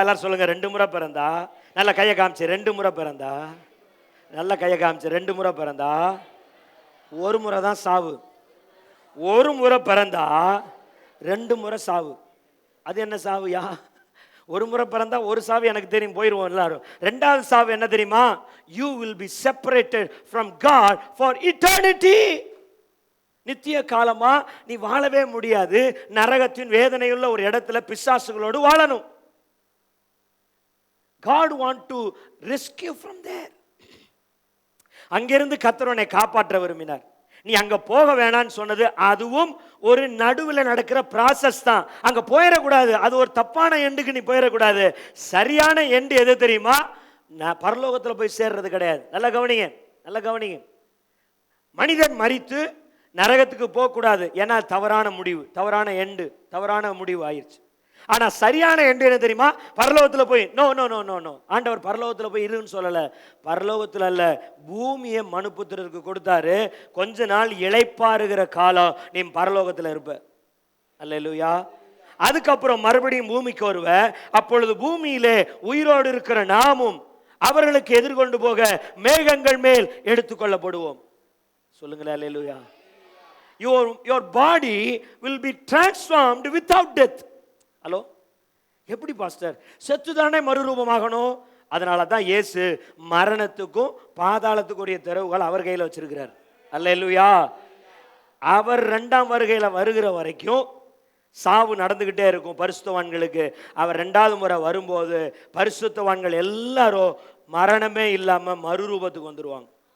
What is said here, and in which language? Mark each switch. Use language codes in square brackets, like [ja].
[ta] எல்லாரும் சொல்லுங்க, 2 முறை பிறந்தா. நல்ல கையை காமிச்சு, 2 முறை பிறந்தா. நல்ல கையை காமிச்சு, 2 முறை பிறந்தா. ஒரு முறை தான் சாவு. ஒரு முறை பிறந்தா 2 முறை சாவு. அது என்ன சாவுயா? ஒரு முறை பிறந்தா ஒரு சாவு எனக்கு தெரியும், போயிடுவோம் எல்லாரும். 2வது சாவு என்ன தெரியுமா? [en] You will be separated from God for eternity. [ta] நித்திய காலமா நீ வாழவே முடியாது. நரகத்தின் வேதனையுள்ள ஒரு இடத்துல பிசாசுகளோடு வாழணும். [en] God want to rescue from there. [ta] அங்கிருந்து கர்த்தர் உன்னை காப்பாற்ற விரும்பினார். நீ அங்க போக வேணான்னு சொன்னது அதுவும் ஒரு நடுவில் நடக்கிற ப்ராசஸ் தான். அங்க போயிடக்கூடாது. அது ஒரு தப்பான எண்டுக்கு நீ போயிடக்கூடாது. சரியான எண்டு எது தெரியுமா? நான் பரலோகத்தில் போய் சேர்றது கிடையாது. நல்லா கவனிங்க. மனிதன் மரித்து நரகத்துக்கு போகக்கூடாது. ஏன்னா தவறான முடிவு, தவறான எண்டு, தவறான முடிவு ஆயிடுச்சு. ஆனா சரியான எண்டு என்ன தெரியுமா? பரலோகத்தில் போய் no no no no no ஆண்டவர் பரலோகத்தில் போய் இருன்னு சொல்லல. பரலோகத்தில் அல்ல, பூமியை மனுப்புத்திரருக்கு கொடுத்தாரு. கொஞ்ச நாள் இளைப்பாறுகிற காலம் நீ பரலோகத்தில் இருப்ப. அல்லேலூயா. அதுக்கப்புறம் மறுபடியும் பூமிக்கு வருவ. அப்பொழுது பூமியிலே உயிரோடு இருக்கிற நாமும் அவர்களுக்கு எதிர்கொண்டு போக மேகங்கள் மேல் எடுத்துக்கொள்ளப்படுவோம். சொல்லுங்களேன் அல்லேலூயா. [en] your body will be transformed without death. [ta] Hello, எப்படி பாஸ்டர்? செத்துதானே மறுரூபமாகணும். அதனால தான் இயேசு மரணத்துக்கும் பாதாளத்துக்குரிய திறவுகள் அவர் கையில் வச்சிருக்கிறார். அல்லேலூயா. அவர் 2ஆம் வருகையில வருகிற வரைக்கும் சாவு நடந்துகிட்டே இருக்கும் பரிசுத்தவான்களுக்கு. அவர் 2வது முறை வரும்போது பரிசுத்தவான்கள் எல்லாரும் மரணமே இல்லாம மறுரூபத்துக்கு வந்துருவாங்க.